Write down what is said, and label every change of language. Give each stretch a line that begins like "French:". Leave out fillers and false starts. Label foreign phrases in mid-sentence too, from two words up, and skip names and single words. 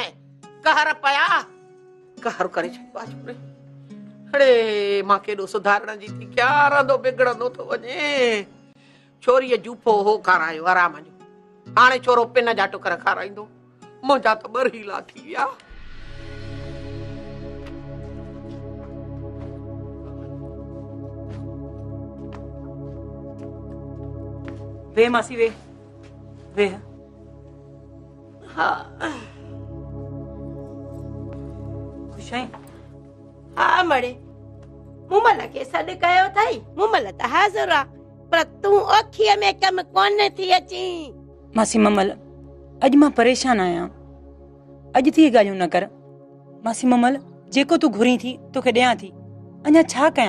Sindhi: कहर पया कहर करे छॾियो आहे छोकिरे। अड़े मां केॾो सुधारण जी थी कयां, रहंदो बिगड़ंदो थो वञे। छोरीअ जूफो हो खारायो आराम जो, हाणे छोरो पिन जा टुकर खाराईंदो। मुंहिंजा त ॿरहीला थी विया। वे मासी वे वे हा खुश आहीं? हा मड़े, मुमल खे सॾु कयो अथई। मुमल त हाज़ुर आहे, पर तूं अखीअ में कम कोन थी अची। मासी ममल, अॼु मां परेशान आहियां। अॼु थी ॻाल्हियूं न कर मासी ममल, जेको तूं घुरी थी तोखे ॾियां थी, अञा छा कयां?